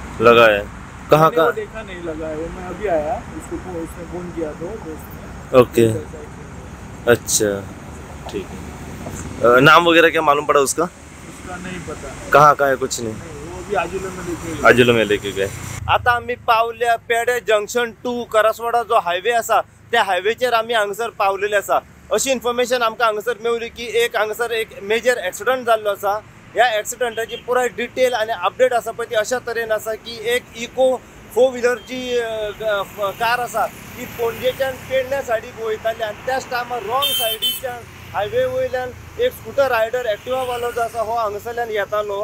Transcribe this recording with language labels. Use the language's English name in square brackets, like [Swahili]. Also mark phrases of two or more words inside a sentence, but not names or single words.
[Hindi] लगा है। कहाँ का? देखा नहीं लगा है वो, मैं अभी आया उसको उसने फोन किया तो दोस्त ने। ओके, अच्छा, ठीक है। नाम वगैरह क्या मालूम पड़ा उसका? उसका नहीं पता। कहाँ का है कुछ नहीं? वो भी आजुला में लेके गए। [Konkani] आता आम्ही पावल्या पेडे जंक्शन टू करसवाडा जो हायवे आसा त्या हायवेचेर आम्ही हांगासर पावलेले आसा। अशी इन्फॉर्मेशन आमकां हांगासर मेवली की हांगासर एक [English] major accident [Konkani] जाल्लो आसा। ह्या एक्सिडंटाची पुराय डिटेल आणि अपडेट आसा पळय ती अशा तरेन आसा की एक इको 4 व्हिलरची कार आसा ती पणजेच्यान पेडण्या सायडीक वयताली आणि त्याच टायमार रॉंग सायडीच्यान हायवे वयल्यान एक [English] scooter rider [Konkani] एक्टिवा वालो जो आसा हो हांगासरल्यान येतालो।